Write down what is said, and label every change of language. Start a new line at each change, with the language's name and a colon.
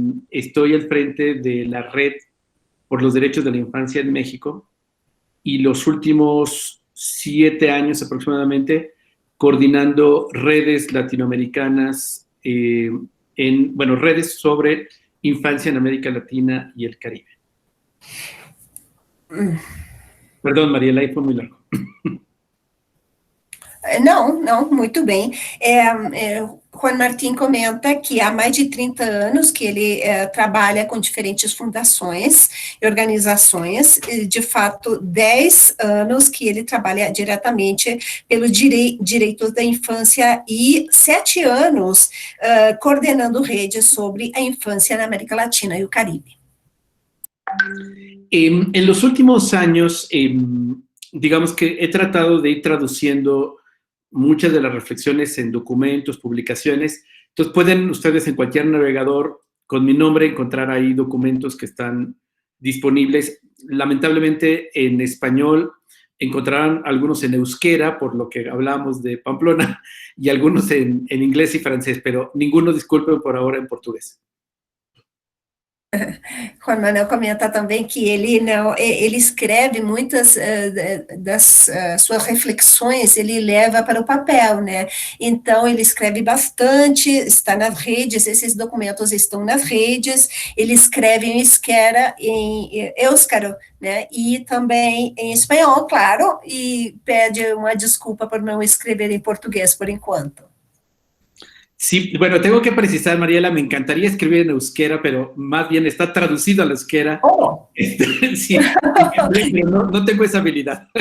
Spanish: estoy al frente de la Red por los Derechos de la Infancia en México, y los últimos 7 años aproximadamente coordinando redes latinoamericanas, redes sobre infancia en América Latina y el Caribe.
Portuguese: Perdão, Mariela, aí foi muito largo. Não, muito bem. Juan Martín comenta que há mais de 30 anos que ele trabalha com diferentes fundações e organizações, de fato, 10 anos que ele trabalha diretamente pelos direitos da infância e 7 anos coordenando redes sobre a infância na América Latina e o Caribe.
Spanish: En los últimos años, digamos que he tratado de ir traduciendo muchas de las reflexiones en documentos, publicaciones. Entonces pueden ustedes en cualquier navegador con mi nombre encontrar ahí documentos que están disponibles. Lamentablemente en español encontrarán algunos en euskera, por lo que hablamos de Pamplona, y algunos en inglés y francés, pero ninguno, disculpen, por ahora en portugués.
Portuguese: Juan Manuel comenta também que ele escreve muitas das suas reflexões, ele leva para o papel, né? Então, ele escreve bastante, está nas redes, esses documentos estão nas redes, ele escreve em éuscaro, né? E também em espanhol, claro, e pede uma desculpa por não escrever em português por enquanto.
Spanish: Sí, bueno, tengo que precisar, Mariela, me encantaría escribir en euskera, pero más bien está traducido al euskera. Oh. Sí, pero no tengo esa habilidad.